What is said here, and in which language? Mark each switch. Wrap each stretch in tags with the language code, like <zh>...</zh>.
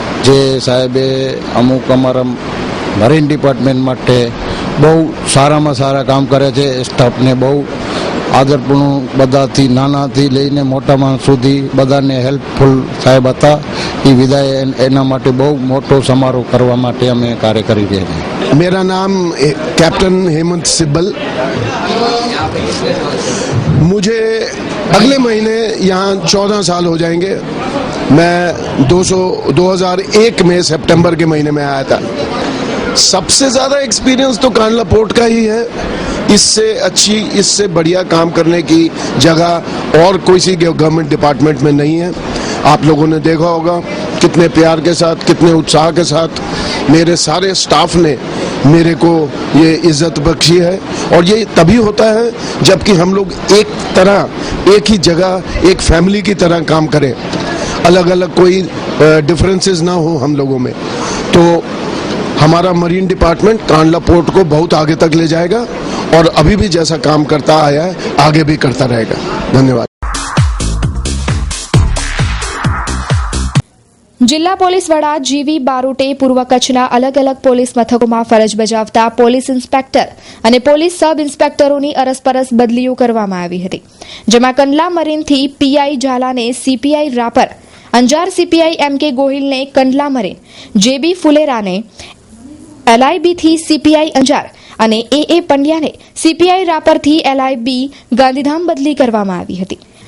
<gu>જે સાહેબે અમુક અમારા મરીન ડિપાર્ટમેન્ટ માટે બહુ સારામાં સારા કામ કરે છે. સ્ટાફને બહુ આદરપૂર્ણ, બધાથી નાનાથી લઈને મોટા માણસ સુધી બધાને હેલ્પફુલ સાહેબ હતા. એ વિદાય એના માટે બહુ મોટો સમારોહ કરવા માટે અમે કાર્ય કરી રહ્યા છીએ.</gu> <hi>मेरा नाम कैप्टन हेमंत सिब्बल. मुझे अगले महीने यहाँ 14 साल हो जाएंगे. मैं 2001 में सितंबर के महीने में आया था. सबसे ज्यादा एक्सपीरियंस तो कांडला पोर्ट का ही है. इससे अच्छी, इससे बढ़िया काम करने की जगह और कोई सी गवर्नमेंट डिपार्टमेंट में नहीं है. आप लोगों ने देखा होगा कितने प्यार के साथ, कितने उत्साह के साथ मेरे सारे स्टाफ ने मेरे को ये इज्जत बख्शी है. और ये तभी होता है जबकि हम लोग एक तरह, एक ही जगह, एक फैमिली की तरह काम करें. अलग अलग कोई डिफरेंसेस ना हो हम लोगों में. तो हमारा मरीन डिपार्टमेंट कांडला पोर्ट को बहुत आगे तक ले जाएगा और अभी भी जैसा काम करता आया है आगे भी करता रहेगा. धन्यवाद.</hi> <gu>જિલ્લા પોલીસ વડા GV બારોટે પૂર્વ કચ્છના અલગ અલગ પોલીસ મથકોમાં ફરજ બજાવતા પોલીસ ઇન્સ્પેક્ટર અને પોલીસ સબ ઇન્સ્પેક્ટરોની અરસપરસ બદલીઓ કરવામાં આવી હતી, જેમાં Kandla મરીનથી PI ઝાલાને CPI Rapar, Anjar CPI MK ગોહિલને Kandla marine, JB ફુલેરાને LIBથી CPI Anjar અને AA પંડ્યાને CPI રાપરથી LIB ગાંધીધામ બદલી કરવામાં આવી હતી.</gu>